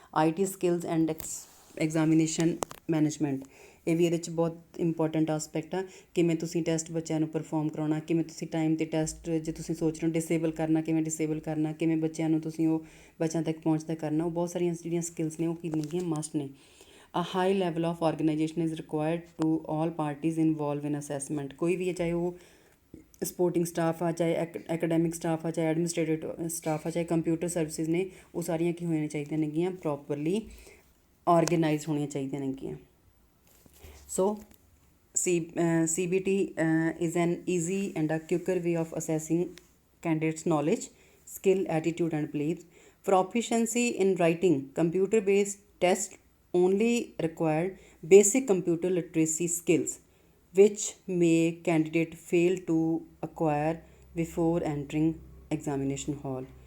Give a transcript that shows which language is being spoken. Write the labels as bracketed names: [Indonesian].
[English] IT skills and examination management, [Punjabi] ਇਹ ਵੀ ਇਹਦੇ 'ਚ ਬਹੁਤ ਇੰਪੋਰਟੈਂਟ ਆਸਪੈਕਟ ਆ। ਕਿਵੇਂ ਤੁਸੀਂ ਟੈਸਟ ਬੱਚਿਆਂ ਨੂੰ ਪਰਫੋਰਮ ਕਰਾਉਣਾ, ਕਿਵੇਂ ਤੁਸੀਂ ਟਾਈਮ 'ਤੇ ਟੈਸਟ, ਜੇ ਤੁਸੀਂ ਸੋਚ ਰਹੇ ਹੋ ਡਿਸੇਬਲ ਕਰਨਾ, ਕਿਵੇਂ ਡਿਸੇਬਲ ਕਰਨਾ, ਕਿਵੇਂ ਬੱਚਿਆਂ ਨੂੰ ਤੁਸੀਂ ਉਹ ਬੱਚਿਆਂ ਤੱਕ ਪਹੁੰਚਦਾ ਕਰਨਾ, ਉਹ ਬਹੁਤ ਸਾਰੀਆਂ ਜਿਹੜੀਆਂ ਸਕਿੱਲਸ ਨੇ ਉਹ ਕੀ ਨੇਗੀਆਂ, ਮਸਟ ਨੇ। [English] A high level of organization is required to all parties involved in assessment। [Punjabi] ਕੋਈ ਵੀ ਹੈ, ਚਾਹੇ ਉਹ ਸਪੋਰਟਿੰਗ ਸਟਾਫ ਆ, ਚਾਹੇ ਐਕੈਡੈਮਿਕ ਸਟਾਫ ਆ, ਚਾਹੇ ਐਡਮਿਨਿਸਟ੍ਰੇਟਿਵ ਸਟਾਫ ਆ, ਚਾਹੇ ਕੰਪਿਊਟਰ ਸਰਵਿਸਿਜ਼ ਨੇ, ਉਹ ਸਾਰੀਆਂ ਕੀ ਹੋਣੀਆਂ ਚਾਹੀਦੀਆਂ ਨੇਗੀਆਂ, ਪ੍ਰੋਪਰਲੀ ਔਰਗੇਨਾਈਜ਼ ਹੋਣੀਆਂ ਚਾਹੀਦੀਆਂ ਨੇਗੀਆਂ। [English] So CBT is an easy and a quicker way of assessing candidates' knowledge, skill, attitude, and beliefs. Proficiency in writing, computer-based tests only require basic computer literacy skills, which may candidate fail to acquire before entering examination hall.